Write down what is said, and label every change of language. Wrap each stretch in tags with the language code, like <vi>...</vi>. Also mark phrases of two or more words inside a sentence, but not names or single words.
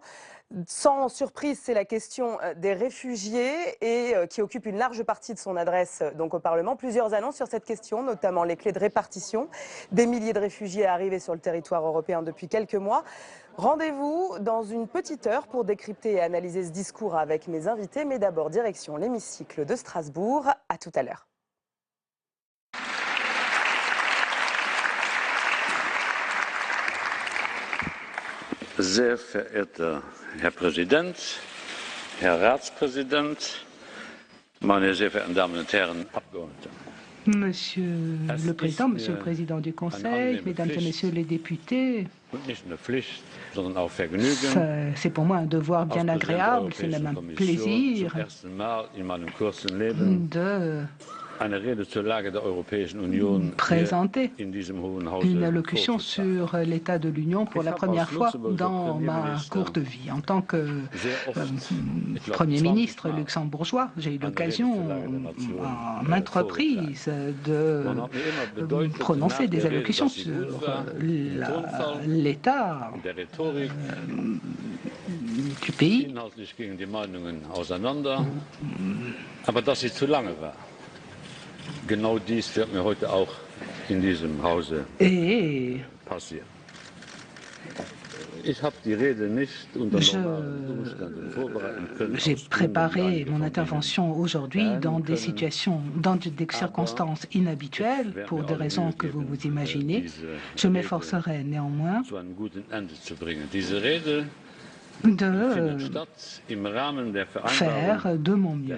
<fr>Sans surprise, c'est la question des réfugiés et qui occupe une large partie de son adresse donc au Parlement. Plusieurs annonces sur cette question, notamment les clés de répartition. Des milliers de réfugiés arrivés sur le territoire européen depuis quelques mois. Rendez-vous dans une petite heure pour décrypter et analyser ce discours avec mes invités. Mais d'abord, direction l'hémicycle de Strasbourg. À tout à l'heure.</fr> <de>Sehr verehrter Herr Präsident, Herr Ratspräsident, meine sehr verehrten Damen und Herren Abgeordnete.</de> <fr>Monsieur le Président, Monsieur le Président du Conseil, Mesdames et Messieurs les députés, c'est pour moi un devoir bien agréable, c'est même un plaisir de présenter une allocution sur l'état de l'Union pour la première fois dans ma courte vie. En tant que Premier ministre luxembourgeois, j'ai eu l'occasion à maintes reprises de prononcer des allocutions sur l'état du pays.</fr> <de>Genau dies wird mir heute auch in diesem Hause passieren.</de> <fr>J'ai préparé mon intervention aujourd'hui dans des situations, dans des circonstances inhabituelles, pour des raisons que vous vous imaginez. Je m'efforcerai néanmoins de faire de mon mieux.</fr>